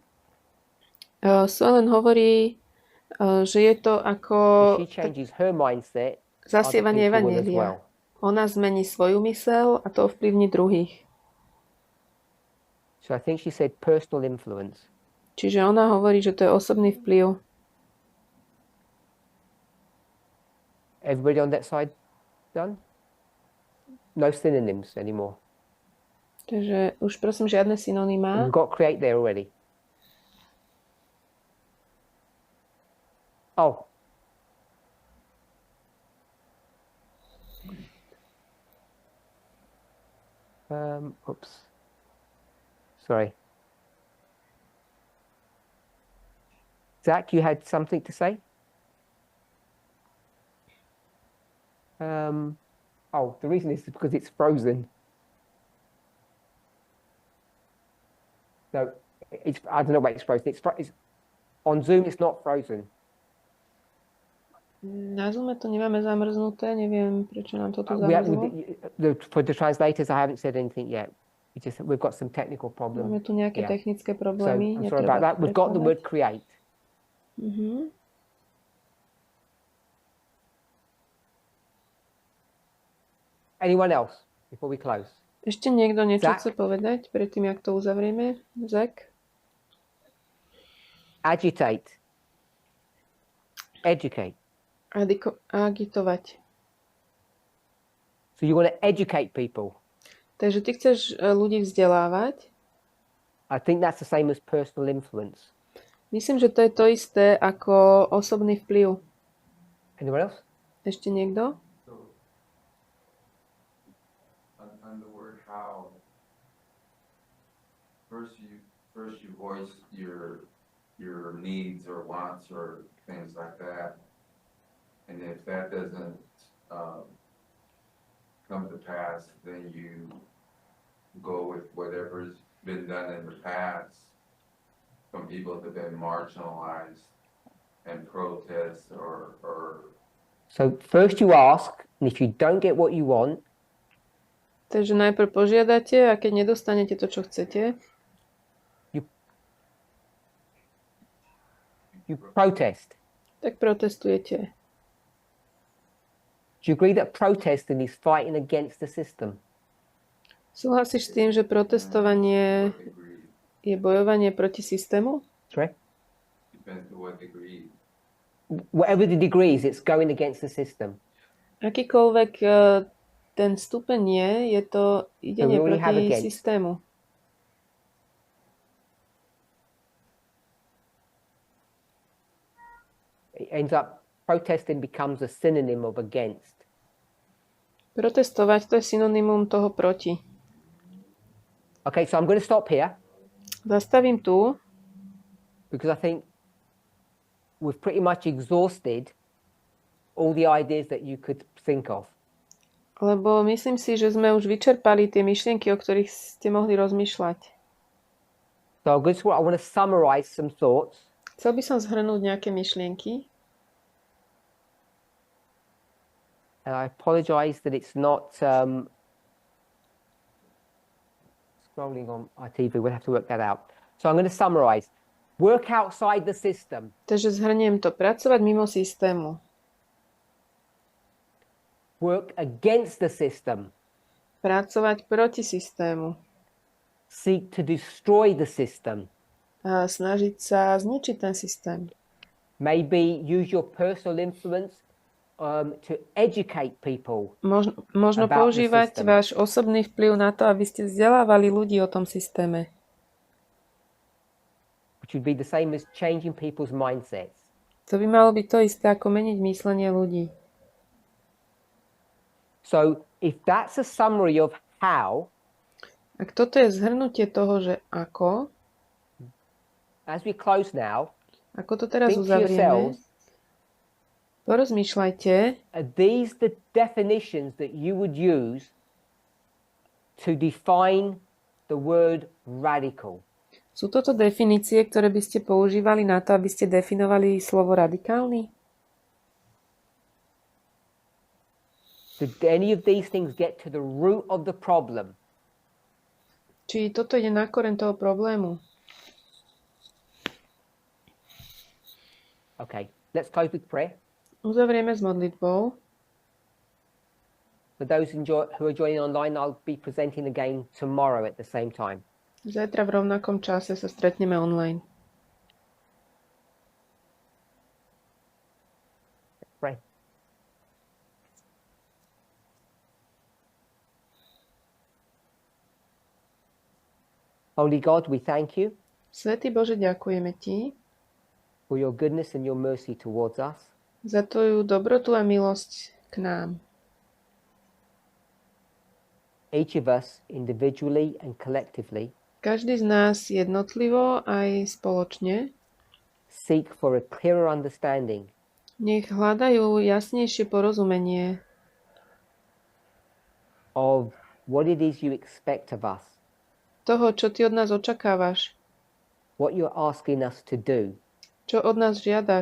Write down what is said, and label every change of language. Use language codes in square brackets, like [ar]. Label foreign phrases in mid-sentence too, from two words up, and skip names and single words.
[sk] Suelen hovorí, že je to ako [en] If she changes her mindset, [sk] zasievanie [en] other people will as [sk] evanjelia. [en] well. [sk] Ona zmení svoju myseľ a to ovplyvní druhých. [en] So I think she said personal influence. [sk] Čiže ona hovorí, že to je osobný vplyv. [en] Everybody on that side done? No synonyms anymore. [sk] Takže už prosím žiadne synonymá. [en] We've got create there already. Oh. Oops. Sorry. Zach, you had something to say? Oh, the reason is because it's frozen. No, I don't know why it's frozen. It's on Zoom, it's not frozen. [sk] Na Zoome to nemáme zamrznuté, neviem, prečo nám to tu [en] We [sk] zamrzlo. [en] for the translators, I haven't said anything yet. We've got some technical problems. [sk] Máme tu nejaké [en] Yeah. [sk] technické [en] So [sk] problémy, [en] I'm sorry about [sk] netreba [en] that. We've got the word [sk] prekladať. [en] create. Mhm. Anyone else before we close? [sk] Ešte niekto niečo Zach? chce povedať predtým, jak to uzavrieme? [en] Zach? Agitate. Educate. [sk] Agitovať. [en] So you want to educate people. [sk] Takže ty chceš ľudí vzdelávať. [en] I think that's the same as personal influence. [sk] Myslím, že to je to isté ako osobný vplyv. [en] Anyone else? [sk] Ešte niekto? [en] So, on the word how, first you voice your needs or wants or things like that. And if that doesn't, come to pass, then you go with whatever's been done in the past from people that have been marginalized and protest or So first you ask, and if you don't get what you want, [sk] Takže najprv požiadate a keď nedostanete to, čo chcete, [en] you protest. [sk] tak protestujete. [en] Do you agree that protesting is fighting against the system? [sk] Súhlasíš s tým, že protestovanie [en] what degree, [sk] je bojovanie proti systému? [en] Sorry? depends to what degree. Whatever the degree is, it's going against the system. [sk] Akýkoľvek ten stupeň je to idenie [en] So we only have [sk] proti [en] against. [sk] systému. [en] It ends up, protesting becomes a synonym of against. [sk] Protestovať to je synonymum toho proti. [en] Okay, so I'm going to stop here [sk] Zastavím tu, [en] because I think we've pretty much exhausted all the ideas that you could think of. [sk] lebo myslím si, že sme už vyčerpali tie myšlienky, o ktorých ste mohli rozmýšľať. [en] So I want to summarize some thoughts. [sk] Chcel by som zhrnúť nejaké myšlienky. [en] And I apologize that it's not scrolling on our TV. We'll have to work that out. So I'm going to summarize. Work outside the system. [sk] Takže zhrniem to. Pracovať mimo systému. [en] Work against the system. [sk] Pracovať proti systému. [en] Seek to destroy the system. [sk] A snažiť sa zničiť ten systém. [en] Maybe use your personal influence to educate people. [sk] Možno [en] about the [sk] používať [en] system. [sk] váš osobný vplyv na to, aby ste vzdelávali ľudí o tom systéme. [en] Which would be the same as changing people's mindsets. [sk] To by malo byť to isté, ako meniť myslenie ľudí. [en] So if that's a summary of how, [sk] Ak toto je zhrnutie toho, že ako [en] as we close now, [sk] to teraz [en] think to [sk] uzavrieme, [en] yourselves, [sk] porozmýšľajte, [en] are these the definitions that you would use to define the word radical? [sk] sú toto definície, ktoré by ste používali na to, aby ste definovali slovo radikálny? [en] Did any of these things get to the root of the problem? [sk] Či toto ide na koreň toho problému? [en] Okay, let's close with prayer. [sk] Uzavrieme s modlitbou. [en] For those who are joining online, I'll be presenting again tomorrow at the same time. [sk] Zajtra v rovnakom čase sa stretneme online. [en] Pray. Holy God, we thank you [sk] Svätý Bože, ďakujeme Ti [en] for your goodness and your mercy towards us. [sk] za Tvoju dobrotu a milosť k nám. [en] Each of us individually and collectively [sk] Každý z nás jednotlivo aj spoločne [en] seek for a clearer understanding [sk] nech hľadajú jasnejšie porozumenie [en] of what it is you expect of us, [sk] toho, čo Ty od nás očakávaš, [en] what you're asking us to do,